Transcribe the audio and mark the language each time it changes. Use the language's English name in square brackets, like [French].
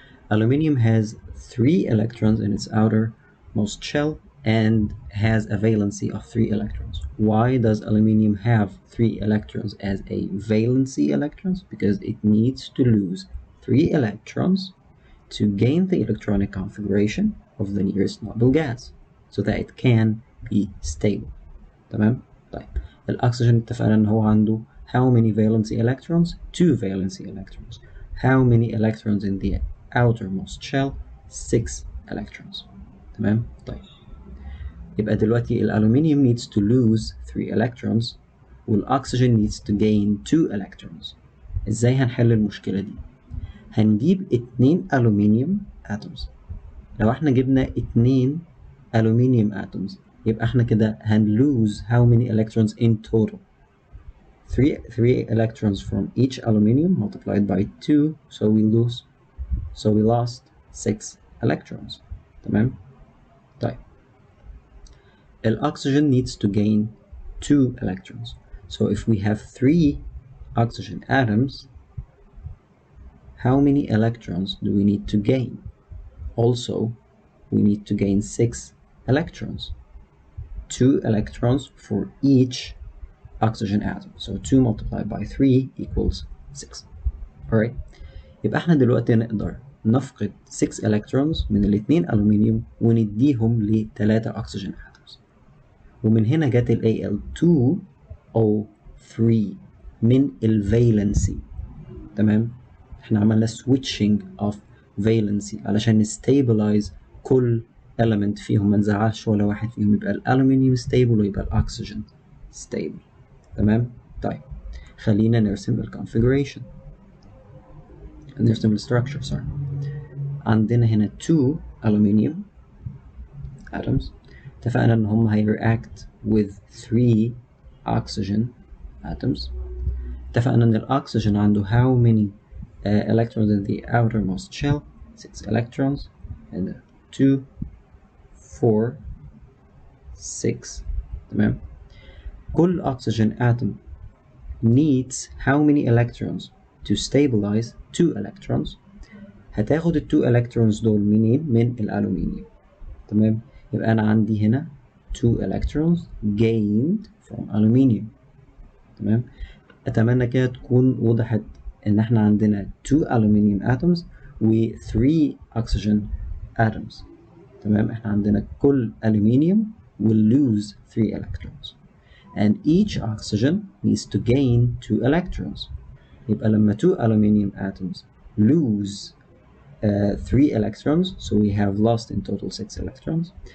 [English] Aluminium has 3 electrons in its outermost shell and has a valency of 3 electrons. Why does aluminium have 3 electrons as a valency electrons? Because it needs to lose 3 electrons to gain the electronic configuration of the nearest noble gas so that it can be stable. [Arabic] تمام؟ طيب الأكسجين اتفقنا إن هو عنده [English] how many valency electrons? 2 valency electrons. How many electrons in the outermost shell? 6 electrons. [Arabic] تمام؟ طيب يبقى دلوقتي الألومنيوم [English] needs to lose 3 electrons والأكسجين needs to gain 2 electrons. [Arabic] إزاي هنحل المشكلة دي؟ هنجيب 2 ألومنيوم atoms. لو احنا جبنا 2 ألومنيوم atoms يبقى احنا كده هنlose [English] how many electrons in total? 3 electrons from each aluminium multiplied by 2, so we lost 6 electrons. [Arabic] تمام؟ طيب الأكسجين [English] needs to gain 2 electrons. So if we have 3 oxygen atoms, how many electrons do we need to gain? Also, we need to gain 6 electrons. 2 electrons for each oxygen atom. So 2 multiplied by 3 equals 6. Alright. [Arabic] يبقى احنا دلوقتي نقدر نفقد 6 electrons من الاتنين ألومنيوم ونديهم ل3 oxygen atoms. ومن هنا جت ال Al2O3 من الفالنسي. تمام؟ احنا عملنا switching of valency علشان نستابلايز كل element فيهم، ما نزعلش ولا واحد فيهم، يبقى الألومنيوم stable ويبقى الأكسجين stable. تمام؟ طيب خلينا نرسم الconfiguration، نرسم الستراكشر. [English] sorry. [Arabic] عندنا هنا 2 aluminium atoms. اتفقنا ان هم هيreact [English] with 3 oxygen atoms. [Arabic] اتفقنا ان الاكسجين عنده [English] how many electrons in the outermost shell? 6 electrons. and 2 4 6. [Arabic] تمام. [English] كل oxygen atom needs how many electrons to stabilize 2 electrons. [Arabic] هتاخد ال 2 electrons دول منين؟ من الألومنيوم. تمام. يبقى أنا عندي هنا 2 electrons [English] gained from aluminium. [Arabic] تمام. أتمنى كده تكون وضحت إن إحنا عندنا 2 aluminium atoms و 3 oxygen atoms. تمام. إحنا عندنا كل [English] aluminium will lose 3 electrons. And each oxygen needs to gain 2 electrons. [Arabic] يبقى لما [English] 2 aluminium atoms lose 3 electrons, so we have lost in total 6 electrons.